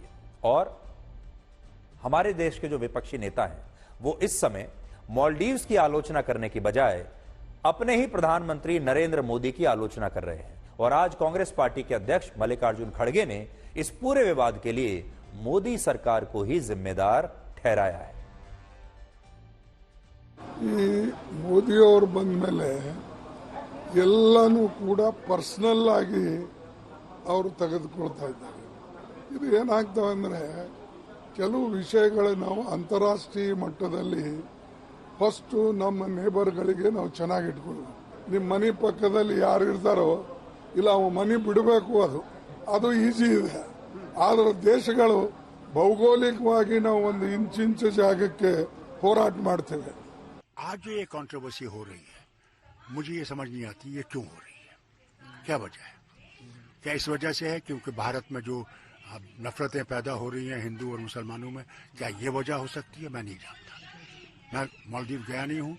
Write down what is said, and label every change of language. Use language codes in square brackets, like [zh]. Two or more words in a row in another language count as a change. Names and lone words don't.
[hi] और हमारे देश के जो विपक्षी नेता हैं वो इस समय मालदीव्स की आलोचना करने की बजाय अपने ही प्रधानमंत्री नरेंद्र मोदी की आलोचना कर रहे हैं। और आज कांग्रेस पार्टी के अध्यक्ष मल्लिकार्जुन खड़गे ने इस पूरे विवाद के लिए मोदी सरकार को ही जिम्मेदार ठहराया है। [kn] ಮೋದಿಯವರು ಬಂದ ಮೇಲೆ ಎಲ್ಲನೂ ಕೂಡ ಪರ್ಸನಲ್ ಆಗಿ ಅವರು ತೆಗೆದುಕೊಳ್ತಾ ಇದ್ದಾರೆ. ಇದು ಏನಾಗ್ತವೆ ಅಂದ್ರೆ ಕೆಲವು ವಿಷಯಗಳು ನಾವು ಅಂತಾರಾಷ್ಟ್ರೀಯ ಮಟ್ಟದಲ್ಲಿ ಫಸ್ಟ್ ನಮ್ಮ ನೇಬರ್ಗಳಿಗೆ ನಾವು ಚೆನ್ನಾಗಿ ಇಟ್ಕೊಳ್ಳೋದು. ನಿಮ್ಮ ಮನೆ ಪಕ್ಕದಲ್ಲಿ ಯಾರು ಇರ್ತಾರೋ ಇಲ್ಲ ಅವ ಮನೆ ಬಿಡಬೇಕು, ಅದು ಈಜಿ ಇದೆ. ಆದ್ರೆ ದೇಶಗಳು ಭೌಗೋಳಿಕವಾಗಿ ನಾವು ಒಂದು ಇಂಚಿಂಚು ಜಾಗಕ್ಕೆ ಹೋರಾಟ ಮಾಡ್ತೇವೆ. [hi] आज जो ये कंट्रोवर्सी हो रही है, मुझे ये समझ नहीं आती ये क्यों हो रही है, क्या वजह है? क्या इस वजह से है क्योंकि भारत में जो नफरतें पैदा हो रही हैं हिंदू और मुसलमानों में, क्या ये वजह हो सकती है? मैं नहीं जानता. मैं मालदीव गया नहीं हूँ.